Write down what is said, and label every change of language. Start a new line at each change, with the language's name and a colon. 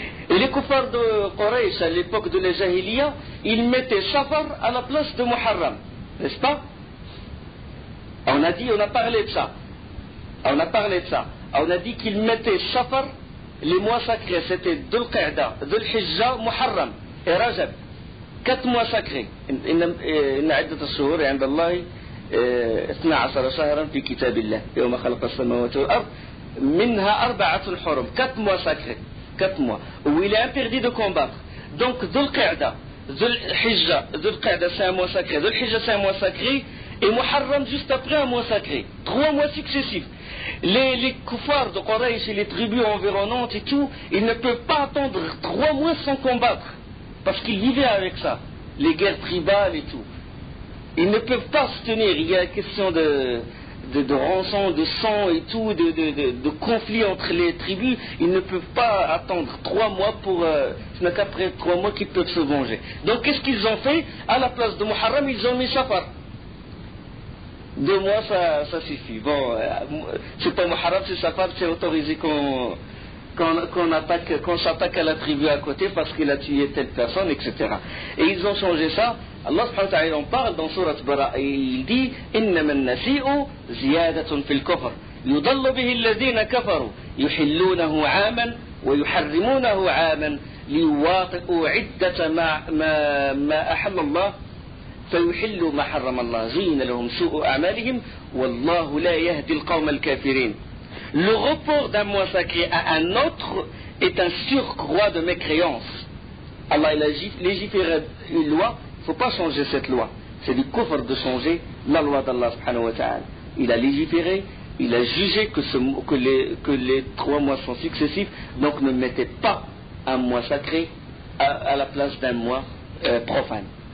French: Et les kuffars de Quraysh, à l'époque de la Jahiliya, ils mettaient Safar à la place de Muharram. N'est-ce pas? On a parlé de ça. On a dit qu'ils mettaient Safar, les mois sacrés, c'était Dhul Qa'da, Dhul Hijja, Muharram et Rajab. 4 mois sacrés.
Arabic: إن عدة الشهور عند الله 12 شهرا في كتاب الله يوم خلق السماوات والأرض minha arba'atun hurum,
French: 4 mois sacrés, 4 mois, où il est interdit de combattre. Donc, Dhul Qa'da, Dhul Hijja, Dhul Qa'da c'est un mois sacré, Dhul Hijja c'est un mois sacré, et Muharram juste après un mois sacré. 3 mois successifs. Les koufars de Quraysh et les tribus environnantes et tout, ils ne peuvent pas attendre 3 mois sans combattre. Parce qu'ils vivaient avec ça. Les guerres tribales et tout. Ils ne peuvent pas se tenir. Il y a question de rançon, de sang et tout, de conflit entre les tribus. Ils ne peuvent pas attendre 3 mois pour... ce n'est qu'après 3 mois qu'ils peuvent se venger. Donc qu'est-ce qu'ils ont fait? À la place de Muharram, ils ont mis Safar. 2 mois, ça suffit. Bon, c'est pas Muharram, c'est Safar, c'est autorisé qu'on s'attaque à la tribu à côté parce qu'il a tué telle personne, etc. Et ils ont changé ça. Allah subhanahu wa ta'ala en parle dans Surat Bara et il dit
Arabic: إنما النسيء زيادة في الكفر يضل به الذين كفروا يحلونه عاما ويحرمونه عاما ليواطئوا عدة ما أحل الله فيحلوا ما حرم الله زين لهم سوء أعمالهم والله لا يهدي القوم الكافرين.
French: Le report d'un mois sacré à un autre est un surcroît de mécréance. Allah il a légiféré une loi, il ne faut pas changer cette loi. C'est du kufr de changer la loi d'Allah subhanahu wa ta'ala. Il a légiféré, il a jugé que les 3 mois sont successifs, donc ne mettez pas un mois sacré à la place d'un mois profane.